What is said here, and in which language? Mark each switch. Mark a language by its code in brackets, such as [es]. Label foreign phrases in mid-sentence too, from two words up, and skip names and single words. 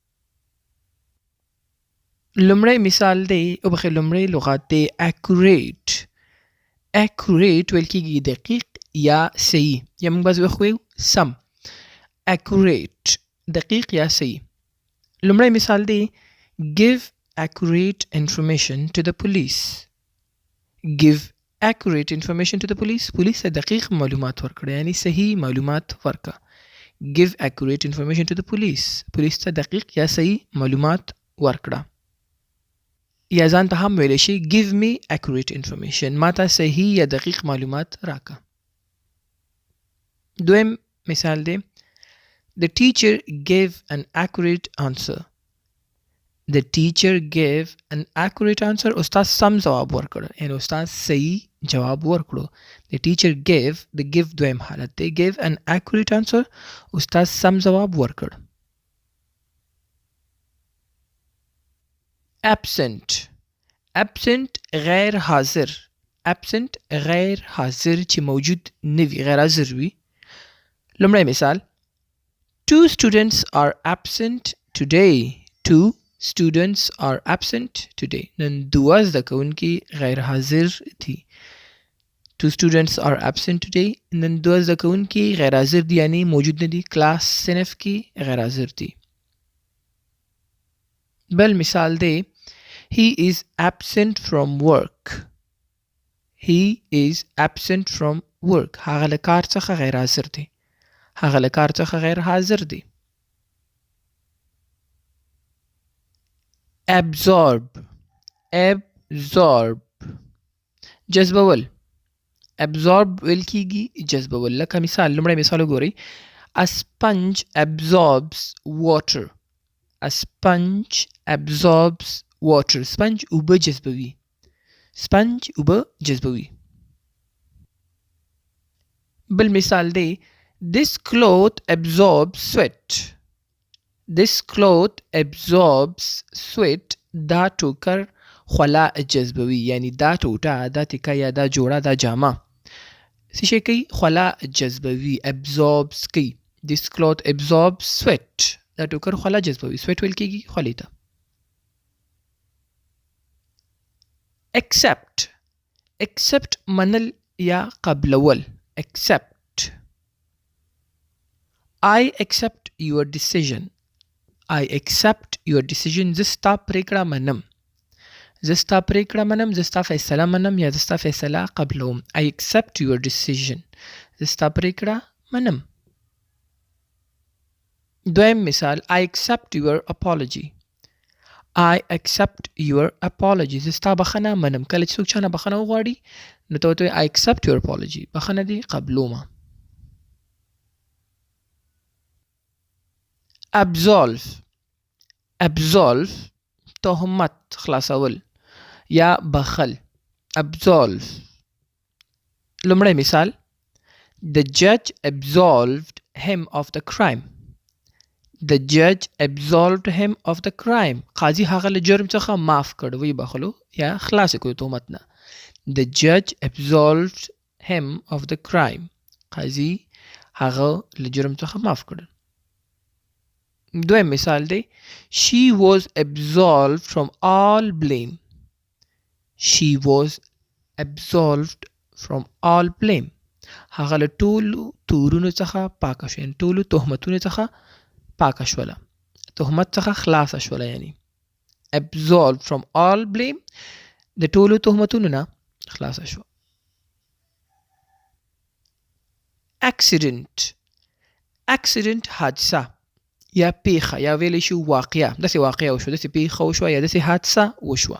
[ps] لومړی مثال دی لومړی لغات دی accurate. accurate ویل کېږي دقیق یا صحیح، یا مونږ بعضې وخت وایو سم. accurate دقیق یا صحیح. لومړی مثال دی [en] give accurate information to the police. give accurate information to the police. [ps] پولیس ته دقیق معلومات ورکړه، یعنی صحیح معلومات ورکړه. [en] give accurate information to the police. [ps] پولیس ته دقیق یا صحیح معلومات ورکړه. یا ځان ته هم ویلی شي [en] give me accurate information. [ps] ما ته صحیح یا دقیق معلومات راکړه. دویم مثال دی [en] The teacher gave an accurate answer. The teacher gave an accurate answer. [ps] استاد سم جواب ورکړ، یعنی استاد صحیح جواب ورکړو. [en] The teacher gave the give [ps] دویم حالت دی [en] gave an accurate answer. [ps] استاد سم جواب ورکړ. [en] absent. [ps] absent غیر حاضر. absent غیر حاضر چې موجود نه وي، غیر حاضر وي. لومړی مثال [en] Two students are absent today. Two students are absent today. [ps] نن دوه زده کوونکي غیر حاضر دي. [en] Two students are absent today. [ps] نن دوه زده کوونکي غیر حاضر دي، یعنی موجود نه دي، کلاس صنف کې غیر حاضر دي. بل مثال دی [en] He is absent from work. He is absent from work. [ps] هغه له کار څخه غیر حاضر دی. هغه له کار څخه غیر حاضر دی. [en] absorb. [ps] absorb جذبول. absorb ویل کېږي جذبول. لکه مثال، لومړی مثال وګورئ. [en] A sponge absorbs water. A sponge absorbs water. [ps] sponge اوبه جذبوي. sponge اوبه جذبوي. بل مثال دی [en] This cloth absorbs sweat. This cloth absorbs sweat. [ps] دا ټوکر خوله جذبوي، یعنی دا ټوټه، دا تکه یا دا جوړه، دا جامه څه شی کوي؟ خوله جذبوي. absorbs کوي. [en] This cloth absorbs sweat. [ps] دا ټوکر خوله جذبوي. sweat ویل کېږي خولې ته. [en] accept. [ps] accept منل یا قبلول. [en] accept. I accept your decision. I accept your decision. [ps] زه ستا پرېکړه منم. زه ستا پرېکړه منم. زه ستا فیصله منم یا زه ستا فیصله قبلوم. [en] I accept your decision. [ps] زه ستا پرېکړه منم. دویم مثال [en] I accept your apology. I accept your apology. [ps] زه ستا بخښنه منم. کله چې څوک چا نه بخښنه وغواړي نو ته ورته [en] I accept your apology. [ps] بخښنه دې قبلومه. [en] absolve. [ps] absolve تهمت خلاصول یا بخل. [en] absolve. [ps] لومړی مثال [en] The judge absolved him of the crime. The judge absolved him of the crime. [ps] قاضي هغه له جرم څخه معاف کړ، وی بخلو یا خلاص کړو تهمت نه. [en] The judge absolved him of the crime. [ps] قاضي هغه له جرم څخه معاف کړ. دویم مثال دی [en] She was absolved from all blame. She was absolved from all blame. [ps] هغه له ټولو تورونو څخه پاکه شوه، یعنی ټولو تهمتونو څخه پاکه شوله، تهمت څخه خلاصه شوله. یعنی [en] absolved from all blame [ps] د ټولو تهمتونو نه خلاصه شوه. [en] accident. [ps] accident حادثه یا پیښه یا ویلی شو واقعه. داسې واقعه وشوه، داسې پیښه وشوه یا داسې حادثه وشوه.